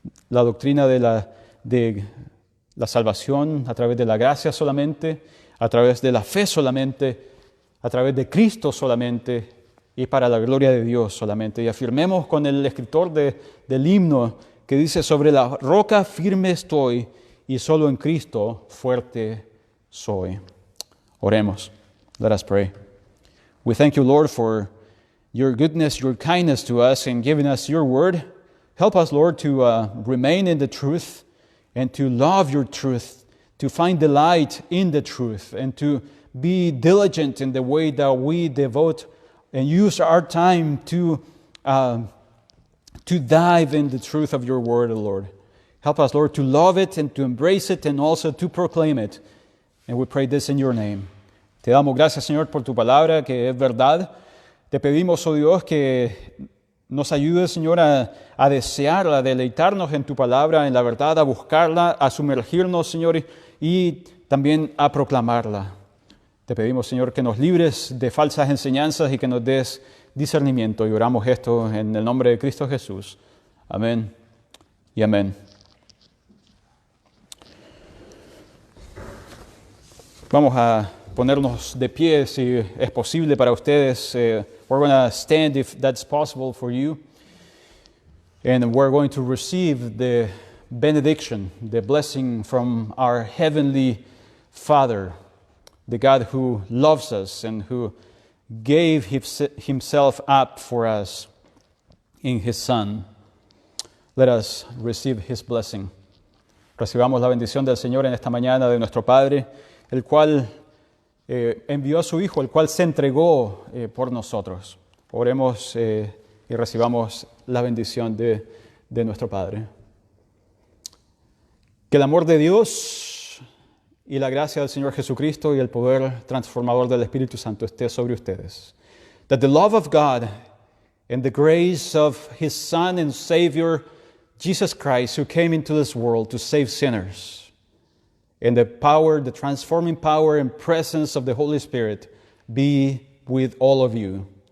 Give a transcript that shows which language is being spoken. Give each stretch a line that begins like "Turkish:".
Spanish: La doctrina de la salvación a través de la gracia solamente, a través de la fe solamente, a través de Cristo solamente y para la gloria de Dios solamente. Y afirmemos con el escritor del himno que dice: sobre la roca firme estoy y solo en Cristo fuerte soy. Oremos.
English: Let us pray. We thank you, Lord, for your goodness, your kindness to us in giving us your word. Help us, Lord, to remain in the truth and to love your truth, to find delight in the truth, and to be diligent in the way that we devote and use our time to dive in the truth of your word, Lord. Help us, Lord, to love it and to embrace it and also to proclaim it. And we pray this in your name.
Spanish: Te damos gracias, Señor, por tu palabra, que es verdad. Te pedimos, oh Dios, que nos ayudes, Señor, a desearla, a deleitarnos en tu palabra, en la verdad, a buscarla, a sumergirnos, Señor, y también a proclamarla. Te pedimos, Señor, que nos libres de falsas enseñanzas y que nos des discernimiento. Y oramos esto en el nombre de Cristo Jesús. Amén y amén. Vamos a ponernos de pie si es posible para ustedes.
English: We're going to stand if that's possible for you. And we're going to receive the benediction, the blessing from our Heavenly Father, the God who loves us and who gave Himself up for us in His Son. Let us receive His blessing.
Spanish: Recibamos la bendición del Señor en esta mañana de nuestro Padre, el cual envió a su Hijo, el cual se entregó por nosotros. Oremos y recibamos la bendición de nuestro Padre. Que el amor de Dios y la gracia del Señor Jesucristo y el poder transformador del Espíritu Santo esté sobre ustedes.
English: That the love of God and the grace of His Son and Savior, Jesus Christ, who came into this world to save sinners, and the power, the transforming power and presence of the Holy Spirit be with all of you.